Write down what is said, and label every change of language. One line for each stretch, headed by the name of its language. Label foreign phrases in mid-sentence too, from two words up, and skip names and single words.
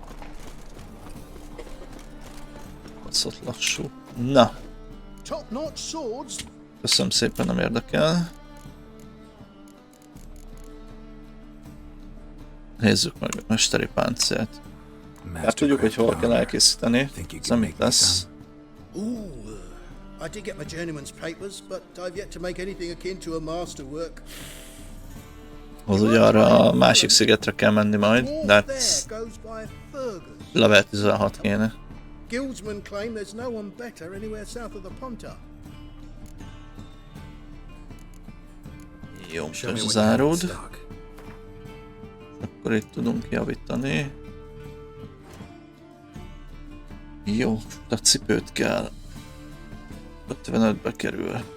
Hungarian: Basszott lassú. Na. Köszönöm szépen, nem érdekel. Nézzük meg a mesteri páncélt. Hát tudjuk, hogy hol kell elkészíteni. Ez nem itt lesz.
English: I did get my journeyman's papers, but I've yet to make anything akin to a masterwork.
Hungarian: Az ugye arra a másik szigetre kell menni majd, de hát level 16 kéne.
English: Guildsmen claim there's no one better anywhere south of the Ponta.
Hungarian: Jó, most zárod. Akkor itt tudunk javítani. Jó, a cipőt kell. 55-be kerül.